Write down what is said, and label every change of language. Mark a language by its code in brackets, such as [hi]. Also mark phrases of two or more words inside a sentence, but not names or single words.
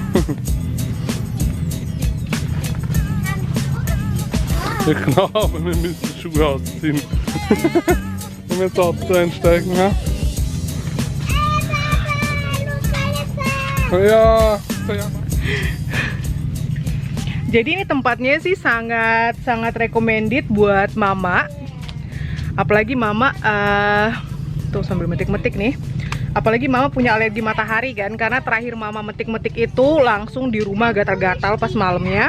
[de] Ja, genau, aber wir müssen die Schuhe ausziehen. Wenn wir ins Auto einsteigen, ja? Ja, ja. [id] Jadi ini tempatnya sih sangat recommended buat mama. Apalagi mama tuh sambil metik-metik nih. Apalagi mama punya alergi matahari kan, karena terakhir mama metik-metik itu langsung di rumah gatal-gatal pas malamnya.